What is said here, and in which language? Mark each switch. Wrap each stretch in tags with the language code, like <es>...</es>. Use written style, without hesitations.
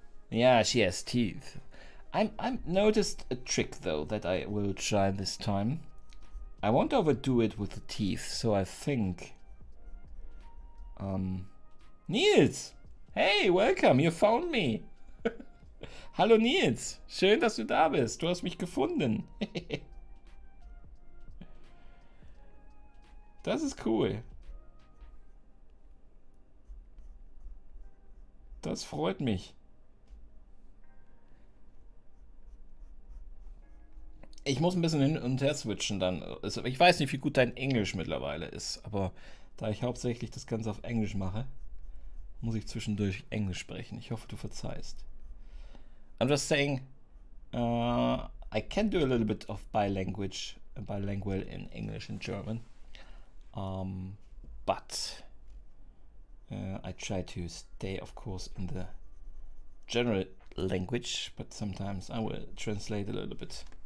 <en>Yeah, she has teeth. I'm noticed a trick though that I will try this time. I won't overdo it with the teeth, so I think Nils! Hey, welcome, you found me!</en> <de>Hallo Nils, schön, dass du da bist. Du hast mich gefunden. Das ist cool. Das freut mich. Ich muss ein bisschen hin und her switchen dann. Also ich weiß nicht, wie gut dein Englisch mittlerweile ist, aber da ich hauptsächlich das Ganze auf Englisch mache, muss ich zwischendurch Englisch sprechen. Ich hoffe, du verzeihst.</de> <en>I'm just saying, I can do a little bit of bilingual in English and German, but I try to stay, of course, in the general language, but sometimes I will translate a little bit.</en>